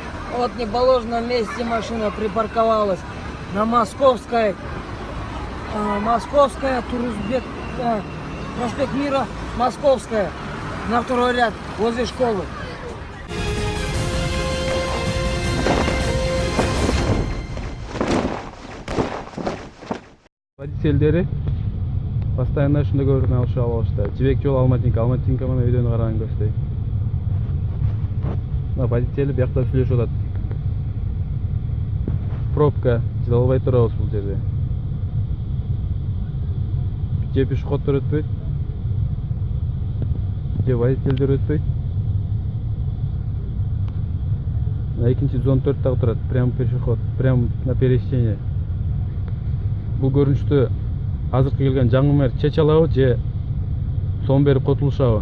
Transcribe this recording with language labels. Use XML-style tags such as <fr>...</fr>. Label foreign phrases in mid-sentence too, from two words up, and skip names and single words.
<ru>Вот в неположенном месте машина припарковалась на Московской, Турузбек, проспект Мира, Московская, на второй ряд, возле школы.</ru> <ky>Водительдери постоянно ушундай көрүнүп алышып алышты. Жибек жол Алматинка мына видеону караган көрсөтөйүн. Мына водители биякта сүйлөшүп атат. Пробка, чыдап албай турабыз бул жерде. Же пешеходдор өтпөйт, же водительдер өтпөйт. Мына экинчи 114 дагы турат,</ky> <ru>прям пешеход, прям на пересечении.</ru> <ky>Бул көрүнүштү азыркы келген жаңы мэр чече алабы же сом берип котулушабы?</ky>